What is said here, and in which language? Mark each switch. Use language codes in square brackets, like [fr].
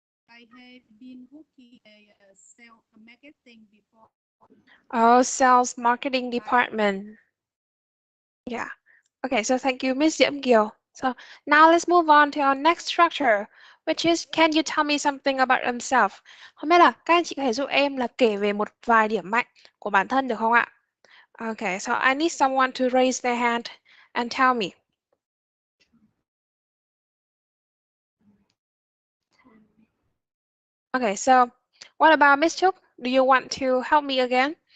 [en] I have been working a sales marketing before. Oh, sales marketing department. Yeah. Okay, so thank you, Miss Diễm Kiều. So now let's move on to our next structure, which is can you tell me something about yourself? [vi] Không biết là các anh chị có thể giúp em là kể về một vài điểm mạnh của bản thân được không ạ? [en] Okay, so I need someone to raise their hand and tell me. Okay, so what about Miss Chuk? Do you want to help me again?